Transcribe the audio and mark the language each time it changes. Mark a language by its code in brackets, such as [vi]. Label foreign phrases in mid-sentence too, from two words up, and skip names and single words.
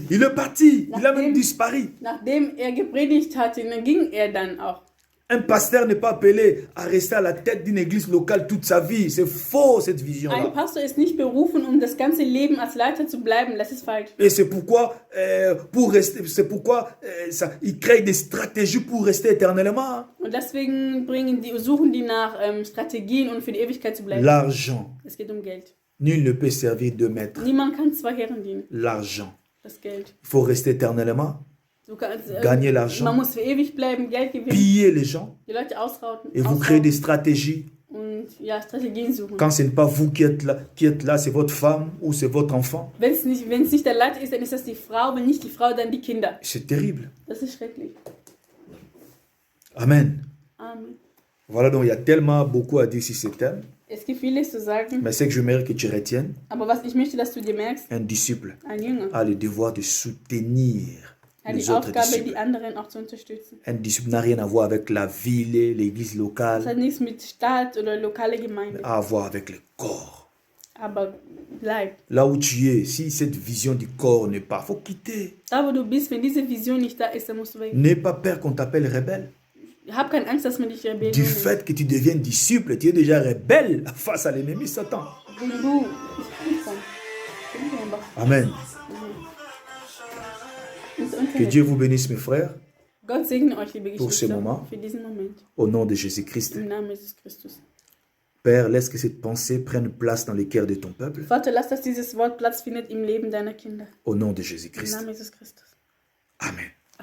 [fr] Il est parti. Il a même disparu. [de] Nachdem er gepredigt hatte, dann ging er dann auch. [fr] Un pasteur n'est pas appelé à rester à la tête d'une église locale toute sa vie. C'est faux cette [de] Ein [fr] vision-là. [de] Pastor ist nicht berufen, um das ganze Leben als Leiter zu bleiben. Das ist falsch. [fr] Et c'est pourquoi, il crée des stratégies pour rester éternellement. [de] Und deswegen suchen die nach Strategien, um für die Ewigkeit zu bleiben. [fr] L'argent. [de] Es geht um Geld. [fr] Nul ne peut servir deux maîtres. [de] Niemand kann 2 Herren dienen. [fr] L'argent. [de] Das Geld. [fr] Il faut rester éternellement. [de] Du kannst, [fr] Gagner l'argent. [de] man muss für ewig bleiben, Geld gewinnen, [fr] Piller les gens. [de] die Leute ausrauten [fr] Et vous créez des stratégies. [de] und ja, Strategien suchen. [fr] Quand ce n'est pas vous qui êtes là, c'est votre femme ou c'est votre enfant. [de] Wenn es nicht der Leiter ist, dann ist das die Frau. Wenn nicht die Frau, dann die Kinder. [fr] C'est terrible. [de] Das ist schrecklich. [fr] Amen. [de] Amen. [fr] Voilà, donc il y a tellement beaucoup à dire sur ce thème. [de] Es gibt vieles zu sagen, [fr] Mais c'est que je mérite que tu retiennes. [de] aber was ich möchte, dass du dir merkst, [fr] Un disciple [de] ein Jünger [fr] a le devoir de soutenir [de] hat die [fr] les autres [de] Aufgabe, [fr] disciples. [de] die anderen auch zu unterstützen. [fr] Un disciple n'a rien à voir avec la ville, l'église [de] Das [fr] locale, [de] hat nichts mit Staat oder lokale Gemeinde, [fr] à voir avec le corps. [de] aber bleib. [fr] Là où tu es, si cette vision du corps n'est pas, il faut quitter. [de] Da, wo du bist, wenn diese Vision nicht da ist, dann musst du weg. [fr] N'aie pas peur qu'on t'appelle rebelle. [de] Hab keine Angst, dass man dich Rebell Du nennt. [fr] fait que tu deviens disciple, tu es déjà rebelle face à l'ennemi Satan. [de] Wenn du... Amen. [fr] Que Dieu vous bénisse, mes frères, [de] Gott segne euch, liebe [fr] Pour ce [de] Geschwister, [fr] moment. [de] für diesen Moment. [fr] au nom de Jésus-Christ. [de] Im Namen Jesus Christus. [fr] Père, laisse que cette pensée prenne place dans le cœur de ton peuple. [de] Vater, lass, dass dieses Wort Platz findet im Leben deiner Kinder. [fr] Au nom de [de] Im [fr] Jésus-Christ. [de] Namen Jesus Christus. Amen.